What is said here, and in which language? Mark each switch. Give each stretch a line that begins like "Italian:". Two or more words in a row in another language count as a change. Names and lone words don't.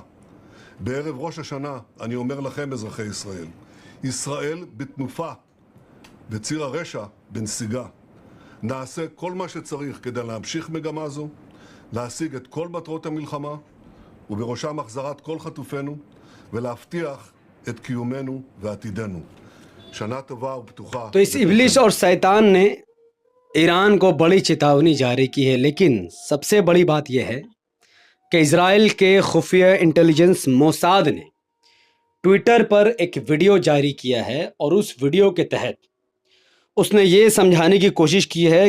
Hebrew: בערב ראש השנה אני אומר לכם, אזרחי ישראל, ישראל בתנופה וציר הרשע בנסיגה. נעשה כל מה שצריך כדי להמשיך מגמה זו, להשיג את כל מטרות המלחמה, ובראשם החזרת כל חטופינו, ולהבטיח את קיומנו ועתידנו. שנה טובה ופתוחה.
Hindi: तो इस इब्लिस और शैतान ने ईरान को बड़ी चेतावनी जारी की है, लेकिन सबसे बड़ी बात यह है कि इजराइल के खुफिया इंटेलिजेंस मोसाद ने ट्विटर पर एक वीडियो जारी किया है और उस वीडियो के तहत उसने ये समझाने की कोशिश की है